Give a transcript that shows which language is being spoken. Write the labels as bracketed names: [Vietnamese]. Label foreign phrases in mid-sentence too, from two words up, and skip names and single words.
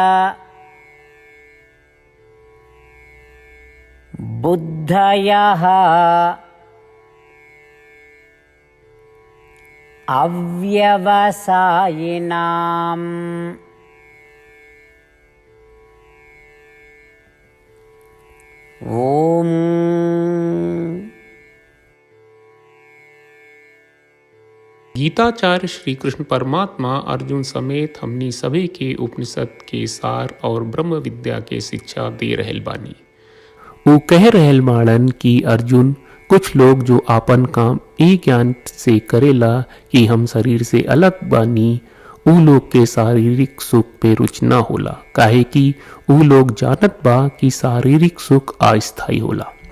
[Sanskrit] बुद्धयः अव्यवसायिनाम्। ओम। [Bhojpuri] गीताचार्य श्री कृष्ण परमात्मा अर्जुन समेत हमनी सभी के उपनिषद के सार और ब्रह्म विद्या के शिक्षा दे रहल बानी। वो कह रहल बाड़न कि अर्जुन, कुछ लोग जो आपन काम ई ज्ञान से करेला कि हम शरीर से अलग बानी, ऊ लोग के शारीरिक सुख पे रुचि ना होला, काहे कि ऊ लोग जानत बा कि शारीरिक सुख अस्थायी होला।